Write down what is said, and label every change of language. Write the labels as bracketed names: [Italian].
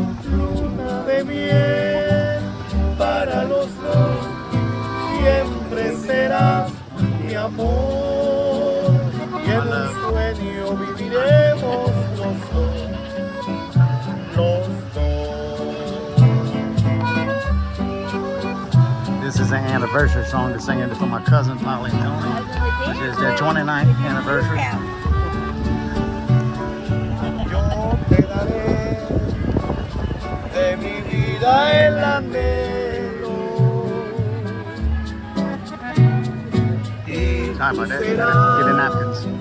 [Spanish] Luna de miel para los dos, siempre serás mi amor, y en un sueño viviremos los dos, los dos. [English] This is an anniversary song to sing it for my cousin Polly and Tony. This is their 29th anniversary. [Spanish] Yo te daré de mi vida el anhelo. [English] Sorry about that. Get the napkins.